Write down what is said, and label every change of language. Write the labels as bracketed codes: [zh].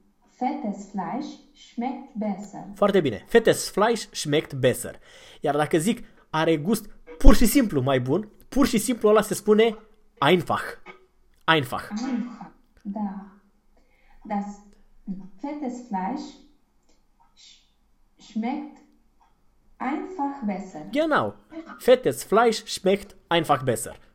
[de] Fettes Fleisch schmeckt besser. [ro] Foarte bine. [de] Fettes Fleisch schmeckt besser. [ro] Iar dacă zic are gust pur și simplu mai bun, pur și simplu ăla se spune einfach. [de] Einfach. [ro] Da. [de] Das fettes Fleisch schmeckt einfach besser. Genau. Fettes Fleisch schmeckt einfach besser.